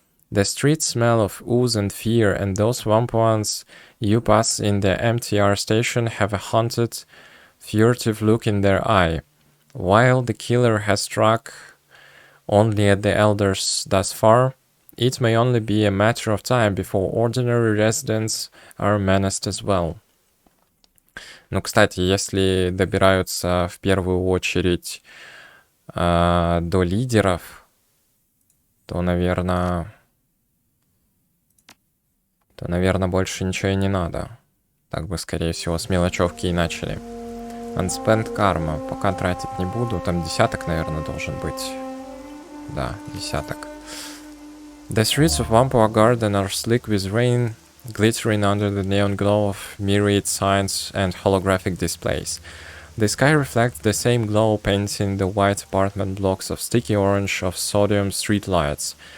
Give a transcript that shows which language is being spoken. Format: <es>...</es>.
<en>The streets smell of ooze and fear, and those Wampoans you pass in the MTR station have a haunted, furtive look in their eye. While the killer has struck only at the elders thus far, it may only be a matter of time before ordinary residents are menaced as well.</en> <ru>Ну, кстати, если добираются в первую очередь до лидеров, то, наверное, больше ничего и не надо. Так бы, скорее всего, с мелочевки и начали.</ru> <en>Unspent Karma.</en> <ru>Пока тратить не буду. Там десяток, наверное, должен быть. Да, десяток.</ru> <en>The streets of Wampoa Garden are slick with rain, glittering under the neon glow of myriad signs and holographic displays. The sky reflects the same glow, painting the white apartment blocks of sticky orange of sodium streetlights.</en>